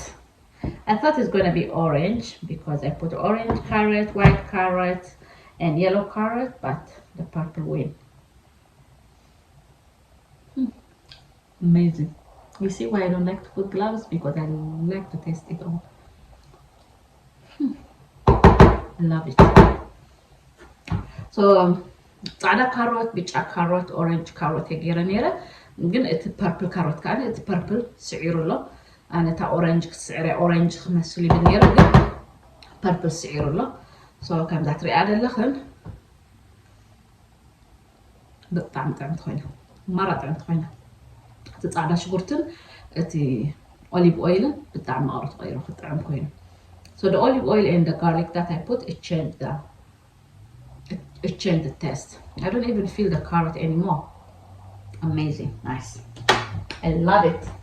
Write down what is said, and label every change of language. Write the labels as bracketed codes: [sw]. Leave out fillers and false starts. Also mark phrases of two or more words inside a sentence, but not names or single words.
[en] I thought it's going to be orange because I put orange carrot, white carrot, and yellow carrot, but the purple win. Amazing. You see why I don't like to put gloves? Because I like to taste it all. Love it. [ti] So ጻዕዳ ካሮት ቢጫ ካሮት [en] orange carrot [ti] የገረ ነረ ግን እቲ [en] purple carrot [ti] ካለ እቲ ፐርፕል ስዒሩሎ ኣነታ ኦሬንጅ ክስዕረ ኦሬንጅ ክመስል ይብል ነረ ግን ፐርፕል ስዒሩሎ ሶ ከምዛ ትሪኣ ኣለኽን በጣም ጥዕምት ኮይና ማራ ጥዕምት ኮይና እቲ ጻዕዳ ሽጉርትን እቲ [en] olive oil [ti] በጣም ማቅረት ቆይሩ ክጥዕም ኮይኑ [en] So the olive oil and the garlic that I put, it changed the taste. I don't even feel the carrot anymore. Amazing, nice. I love it.